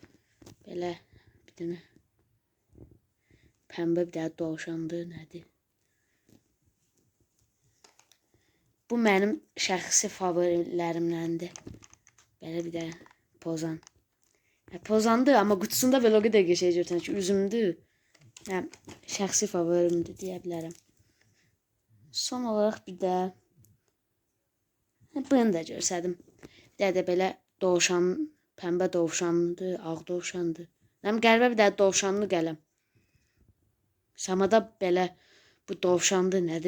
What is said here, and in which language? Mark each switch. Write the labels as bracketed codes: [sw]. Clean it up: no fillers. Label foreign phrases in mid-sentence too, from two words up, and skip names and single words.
[az] Belə bir dənə pəmbə bir dənə dovşandı, nədir? Bu mənim şəxsi favorilərimdəndir. Belə bir də pozan. Pozandı ama [tr] kutusunda böyle o kadar [az] şey görürsən ki, üzümdü. Yəni şəxsi favorimdir deyə bilərəm. Son olaraq bir də bunu da göstərdim. Bir də belə dovşan, pəmbə dovşandı, ağ dovşandı. Həm qəribə bir də dovşanlı qələm. Samada belə bu dovşandı, nədir?